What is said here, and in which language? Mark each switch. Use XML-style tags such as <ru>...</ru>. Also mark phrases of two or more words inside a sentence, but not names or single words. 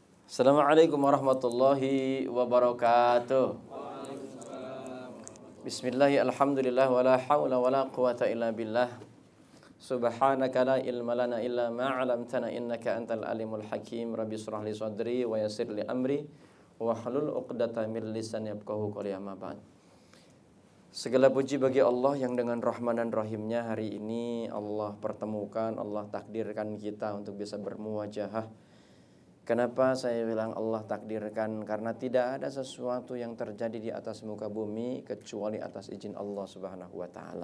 <ar>السلام عليكم ورحمة الله وبركاته. بسم الله الرحمن الرحيم. الحمد لله ولا حول ولا قوة إلا بالله. سبحانك لا علم لنا إلا ما علمتنا إنك أنت العليم الحكيم. رب اشرح لي صدري ويسر لي أمري واحلل عقدة من لساني يفقهوا قولي. أما بعد.</ar> <id>Segala puji bagi Allah yang dengan rahman dan rahimnya hari ini Allah pertemukan, Allah takdirkan kita untuk bisa bermuwajahah. Kenapa saya bilang Allah takdirkan? Karena tidak ada sesuatu yang terjadi di atas muka bumi kecuali atas izin Allah</id> <ar>سبحانه وتعالى.</ar>